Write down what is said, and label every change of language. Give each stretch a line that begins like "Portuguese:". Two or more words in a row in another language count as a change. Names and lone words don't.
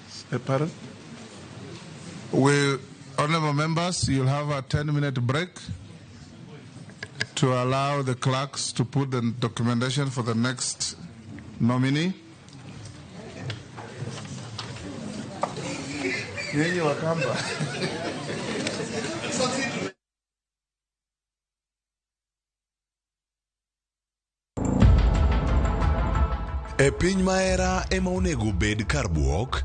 English: Pardon? Honorable members, you'll have a 10-minute break to allow the clerks to put the documentation for the next nominee.
Luo (Kenya and Tanzania): E piny maera ema onego bed kar buok.